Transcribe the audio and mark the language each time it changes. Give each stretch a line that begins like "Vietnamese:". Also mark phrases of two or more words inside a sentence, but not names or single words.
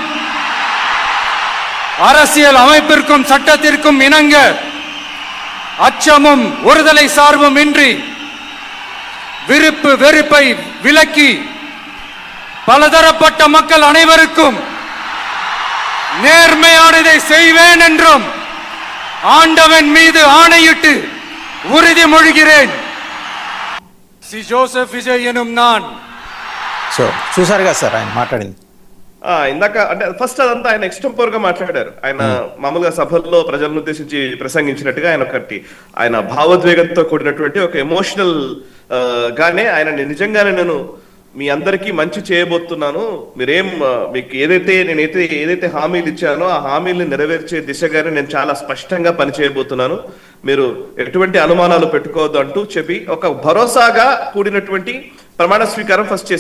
Tamil: அரசியல் அமைப்பிற்கும் சட்டத்திற்கும் இணங்க அச்சமும் ஒருதலை சார்பும் இன்றி விருப்பு வெறுப்பை விலக்கி பலதரப்பட்ட மக்கள் அனைவருக்கும் நேர்மையானதை செய்வேன் என்றும் ஆண்டவன் மீது ஆணையிட்டு உறுதிமொழிகிறேன். சி ஜோசப் விஜய் எனும் நான்
Telugu: సో చూసారు కదా సార్ ఆయన మాట్లాడింది. ఇందాక అంటే ఫస్ట్ అదంతా ఆయన ఎక్స్టెంపోర్ గా మాట్లాడారు. ఆయన మామూలుగా సభల్లో ప్రజలను ఉద్దేశించి ప్రసంగించినట్టుగా ఆయన భావోద్వేగంతో కూడినటువంటి ఒక ఎమోషనల్ గానే ఆయన నిజంగానే నేను మీ అందరికీ మంచి చేయబోతున్నాను, మీకు ఏదైతే హామీలు ఇచ్చానో ఆ హామీల్ని నెరవేర్చే దిశగానే నేను చాలా స్పష్టంగా పనిచేయబోతున్నాను, మీరు ఎటువంటి అనుమానాలు పెట్టుకోవద్దు అంటూ చెప్పి ఒక భరోసాగా కూడినటువంటి ప్రమాణ స్వీకారం ఫస్ట్ చేశారు.